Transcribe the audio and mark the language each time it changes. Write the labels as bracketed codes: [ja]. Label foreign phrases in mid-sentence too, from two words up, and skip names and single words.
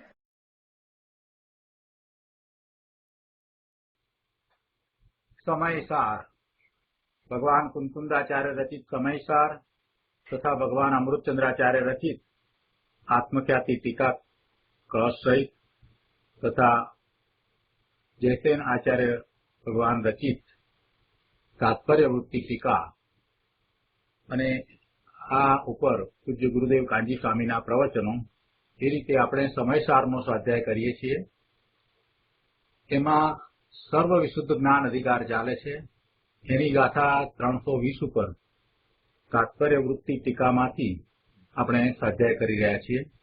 [gu] समयसार भगवान कुंकुंदाचार्य रचित समयसार तथा भगवान अमृतचंद्राचार्य रचित आत्मख्याति टीका कलश सहित तथा जयसेन आचार्य भगवान रचित तात्पर्य वृत्ति टीका અને આ ઉપર પૂજ્ય ગુરુદેવ કાંજી સ્વામીના પ્રવચનો એ રીતે આપણે સમયસારનો સ્વાધ્યાય કરીએ છીએ. એમાં સર્વ વિશુદ્ધ જ્ઞાન અધિકાર ચાલે છે. એની ગાથા 320 ઉપર તાત્પર્ય વૃત્તિ ટીકામાંથી આપણે સ્વાધ્યાય કરી રહ્યા છીએ.